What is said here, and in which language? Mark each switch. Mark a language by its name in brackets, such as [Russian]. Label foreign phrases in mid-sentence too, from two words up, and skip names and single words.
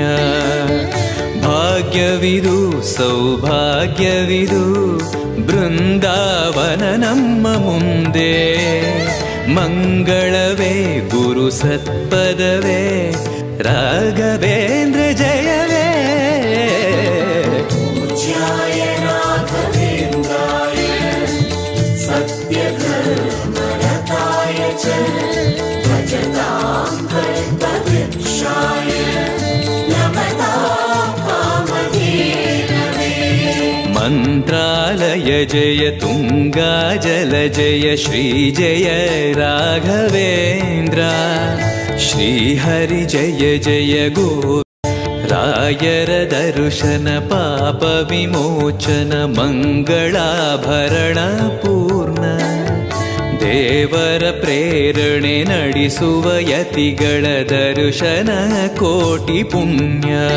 [Kannada] ಭಾಗ್ಯವಿದು ಸೌಭಾಗ್ಯವಿದು ಬೃಂದಾವನ ನಮ್ಮ ಮುಂದೆ, ಮಂಗಳವೇ ಗುರು ಸತ್ಪದವೇ ರಾಘವೇಂದ್ರ ಜಯವೇ. [Sanskrit] पूज्याय राघवेन्द्राय सत्यधर्मरताय च भजतां कल्पवृक्षाय नमतां कामधेनवे. [Kannada] ಮಂತ್ರಾಲಯ ಜಯ ತುಂಗಾ ಜಲ ಜಯ ಶ್ರೀ ಜಯ ರಾಘವೇಂದ್ರ, ಶ್ರೀಹರಿ ಜಯ ಜಯ ಗೋ. ರಾಯರ ದರ್ಶನ ಪಾಪ ವಿಮೋಚನ ಮಂಗಳಾಭರಣ ಪೂರ್ಣ, ದೇವರ ಪ್ರೇರಣೆ ನಡೆಸುವ ಯತಿಗಳ ದರ್ಶನ ಕೋಟಿ ಪುಣ್ಯ.